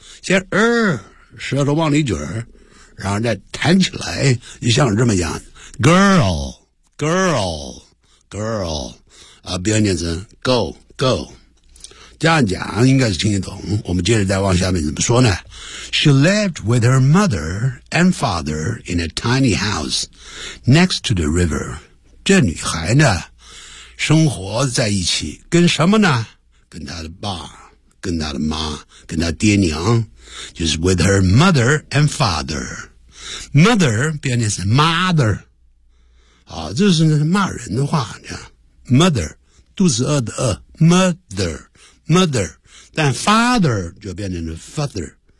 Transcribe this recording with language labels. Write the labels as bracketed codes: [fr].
[zh] 先舌头往里卷，然后再弹起来，就像这么样 girl, girl, girl, 啊，不要念成 go, go, 这样讲应该是听得懂。我们接着再往下面怎么说呢？ [en] She lived with her mother and father in a tiny house next to the river. [zh] 这女孩呢，生活在一起，跟什么呢？跟她的爸，跟她的妈，跟她爹娘。就是 [en] with her mother and father. [zh] Mother, 表面是 mother. 啊，这是骂人的话呢。Mother, 肚子饿的饿 ,mother, mother. 但 father, 就变成 father,